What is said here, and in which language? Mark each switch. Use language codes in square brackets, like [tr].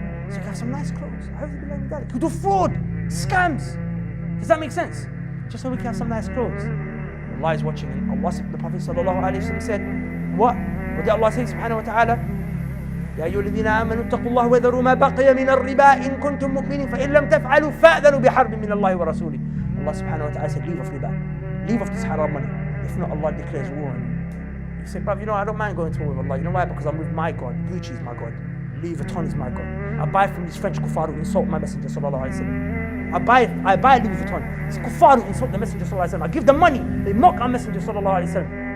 [en] So he can have some nice clothes. He'll do fraud, scams. Does that make sense? Just so we can have some nice clothes. Allah is watching. And Allah, the Prophet ﷺ said, what? What did Allah say subhanahu wa ta'ala? [ar] يا أيها الذين آمنوا اتقوا الله وذروا ما بقي من الربا إن كنتم مؤمنين فإن لم تفعلوا فأذنوا بحرب من الله ورسوله. [en] Allah subhanahu wa ta'ala said, leave off riba. Leave off this haram money. If not, Allah declares war on you. You say, bruv, you know, I don't mind going to war with Allah. You know why? Because I'm with my God. Gucci is my God. Louis Vuitton is my God. I buy from these French kuffar who insult my messenger sallallahu alaihi wasallam. I buy Louis Vuitton. These kuffar who insult the messenger sallallahu alaihi wasallam. I give them money. They mock our messenger sallallahu alaihi wasallam.